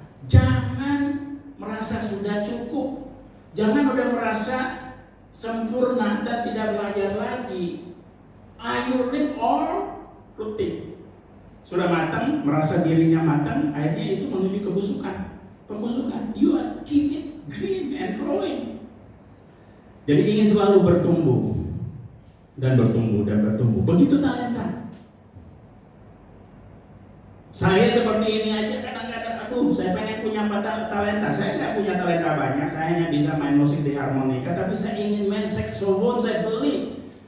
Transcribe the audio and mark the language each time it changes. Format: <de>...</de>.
<id>Jangan merasa sudah cukup. Jangan udah merasa sempurna dan tidak belajar lagi.</id> <en>Are you ready or rutin?</en> <id>Sudah matang, merasa dirinya matang, akhirnya itu menuju pembusukan.</id> <en>You are keep it green and growing.</en> <id>Jadi ingin selalu bertumbuh dan bertumbuh dan bertumbuh. Begitu talenta. Saya seperti ini aja kadang-kadang, aduh saya pengen punya talenta. Saya nggak punya talenta banyak, saya hanya bisa main musik di harmonika, tapi saya ingin main saxophone, saya beli.</id>